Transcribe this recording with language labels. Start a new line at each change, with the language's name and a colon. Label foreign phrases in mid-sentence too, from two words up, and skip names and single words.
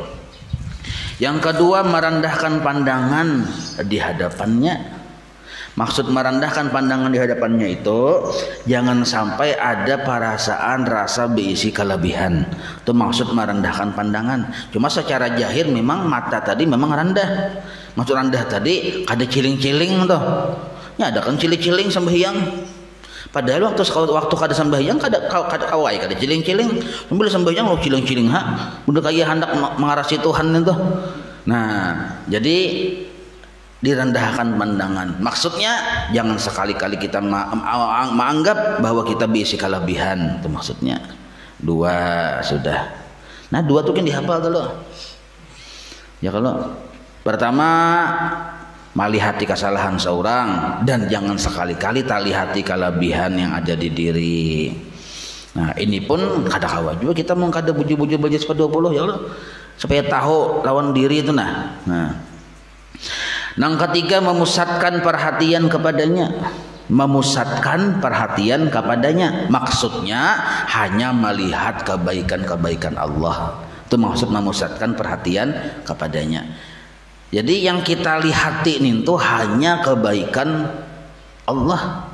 Indonesian: Yang kedua merendahkan pandangan di hadapannya. Maksud merendahkan pandangan di hadapannya itu jangan sampai ada perasaan rasa berisi kelebihan. Itu maksud merendahkan pandangan. Cuma secara zahir memang mata tadi memang rendah.
Banjar: Maksud rendah tadi kada ciling-ciling tuh. Ya ada kan ciling-ciling sembahyang. Padahal waktu kada sembahyang kada kawai kada ciling-ciling.
Indonesian: Sambil sembahyang lo ciling-ciling udah kayak hendak mengarasi Tuhan itu. Nah, jadi direndahkan pandangan. Maksudnya jangan sekali-kali kita menganggap bahwa kita berisi kelebihan. Itu maksudnya. Dua sudah. Nah dua tuh kan dihafal dulu. Ya kalau pertama melihat kesalahan seorang dan jangan sekali-kali tak lihat kelebihan yang ada di diri.
Banjar: Nah ini pun kada kawa juga kita mau kada buju-buju belajar 20 ya Allah supaya tahu lawan diri itu nah.
Indonesian: Yang ketiga memusatkan perhatian kepadanya. Memusatkan perhatian kepadanya. Maksudnya hanya melihat kebaikan-kebaikan Allah. Itu maksud memusatkan perhatian kepadanya. Jadi yang kita lihatin itu hanya kebaikan Allah.